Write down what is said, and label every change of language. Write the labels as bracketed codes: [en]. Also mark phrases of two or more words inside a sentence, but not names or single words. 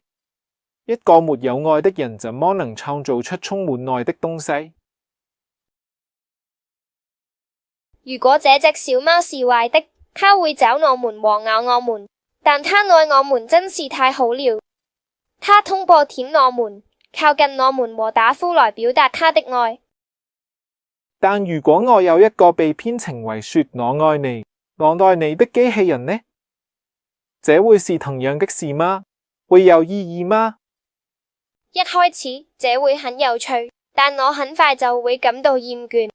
[zh] 一個沒有愛的人怎麼能創造出充滿愛的東西？如果這隻小貓是壞的，它會找我們和咬我們，但它愛我們真是太好了。它通過舔我們、靠近我們和打呼來表達它的愛。但如果我有一個被編程為說我愛你、我愛你的機器人呢？這會是同樣的事嗎？會有意義嗎？一開始，這會很有趣，但我很快就會感到厭倦。